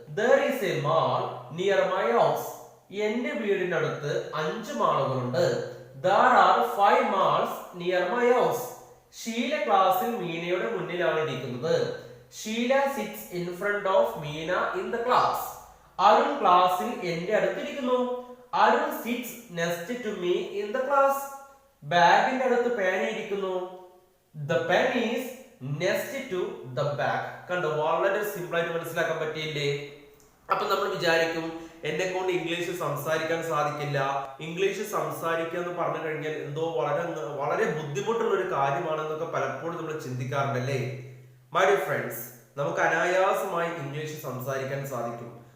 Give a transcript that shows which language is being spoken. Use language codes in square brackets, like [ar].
[en] There is a mall near my house. [ml] എന്റെ വീടിനടുത്ത് 5 മാളുകളുണ്ട്. [en] There are 5 malls near my house. [ml] Sheela ക്ലാസ്സിൽ മീനയുടെ മുന്നിലാണ് ഇരിക്കുന്നത്. [en] Sheela sits in front of Meena in the class. [ml] Arun ക്ലാസ്സിൽ എന്റെ അടുത്തിരിക്കുന്നു. [en] Arun sits next to me in the class. [ml] ബാഗിന്റെ അടുത്ത് പേന ഇരിക്കുന്നു. [en] The pen is next to the bag. [ml] കണ്ടോ, വളരെ സിമ്പിൾ ആയിട്ട് മനസ്സിലാക്കാൻ പറ്റിയില്ലേ. അപ്പൊ നമ്മൾ വിചാരിക്കും എന്നെ കൊണ്ട് ഇംഗ്ലീഷ് സംസാരിക്കാൻ സാധിക്കില്ല, ഇംഗ്ലീഷ് സംസാരിക്കുക എന്ന് പറഞ്ഞു കഴിഞ്ഞാൽ എന്തോ വളരെ ബുദ്ധിമുട്ടുള്ള ഒരു കാര്യമാണെന്നൊക്കെ പലപ്പോഴും നമ്മൾ ചിന്തിക്കാറുണ്ടല്ലേ. [en] my dear friends, [ml] നമുക്ക് അനായാസമായി ഇംഗ്ലീഷ് സംസാരിക്കാൻ സാധിക്കും.